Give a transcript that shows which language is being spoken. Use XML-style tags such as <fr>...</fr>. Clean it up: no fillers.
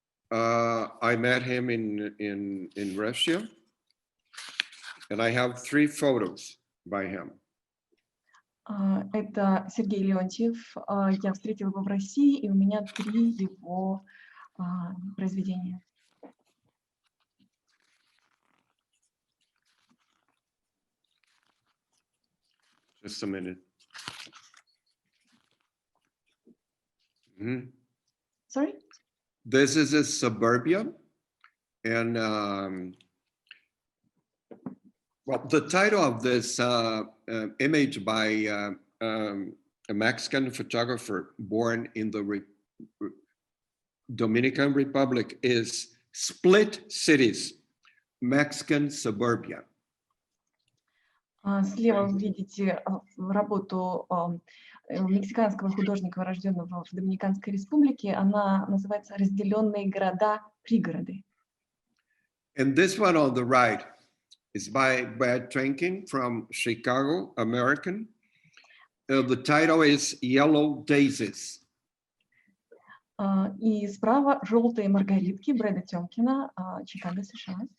<en>I met him in Russia, and I have 3 photos by him.</en> <ru>Это Сергей Леонтьев. Я встретил его в России, и у меня 3 его произведения.</ru> <en>Just a minute. Mm-hmm. Sorry? This is a suburbia, and well, the title of this image by a Mexican photographer born in the Dominican Republic is Split Cities, Mexican Suburbia.</en> <ru>Слева вы видите работу мексиканского художника, рожденного в Доминиканской Республике. Она называется «Разделенные города-пригороды».</ru> <en>And this one on the right is by Brad Trenkin from Chicago, American. The title is Yellow Daisies.</en> <ru>И справа «Желтые маргаритки» Брэда Тёмкина, Чикаго, США.</ru>